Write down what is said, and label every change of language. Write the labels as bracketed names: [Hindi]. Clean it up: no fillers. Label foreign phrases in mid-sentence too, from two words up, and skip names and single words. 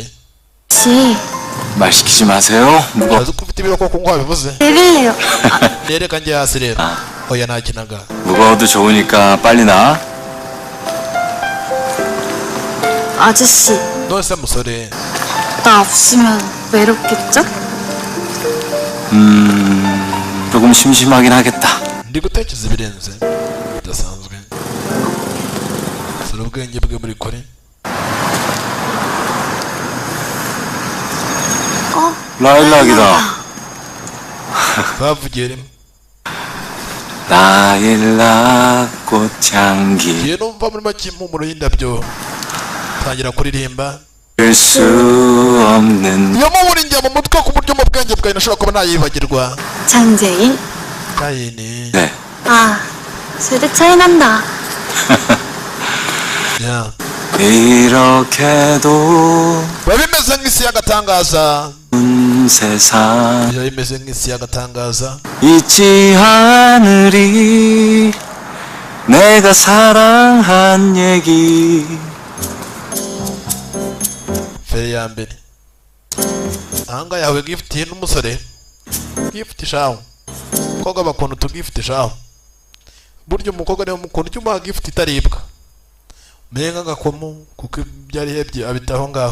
[Korean] 씨, 말 시키지 마세요. 무거. [Kinyarwanda] urazi ko ufite ibiro koko ngo wabivuze? [Korean] 내릴래요. [Kinyarwanda] nereka njye hasi rero. oya nakinaga. [Korean] 무거워도 좋으니까 빨리 나. 아저씨, [Kinyarwanda] nonese musore [Korean] 나 없으면 외롭겠죠? 조금 심심하긴 하겠다. [Kinyarwanda] ndi gutekereza ibirenze bidasanzwe. sura ubwenge bwe muri kore. [Korean] 라일락이다. [Kinyarwanda] bavugiye rimwe. [Korean] 라일락 꽃향기 [Kinyarwanda] ngiye numva muri make impumuro y'indabyo. tangira kuririmba. [Korean] 수 없는 [Kinyarwanda] iyo mubura njya mu mutwe ku buryo mu bwenge bwawe nashobora kuba nayibagirwa. [Korean] 장재인? [Kinyarwanda] kayini. [Korean] 네. 아, 세대 차이 난다. [Kinyarwanda] ya [Korean] 이렇게도 [Kinyarwanda] biba bimeze nk'isi y'agatangaza. [Korean] 세상 [Kinyarwanda] biba bimeze nk'isi y'agatangaza. [Korean] 잊지 않으리 내가 사랑한 얘기 [Kinyarwanda] feri ya mbere. ahanga yawe gifitiye n'umusore. gift shaho. umukobwa bakunda utugift shaho. burya umukobwa niwe mukunda icyo umuha gift itaribwa. umenye nk'agakomo kuko ibyo ari hebye abitaho ngaho.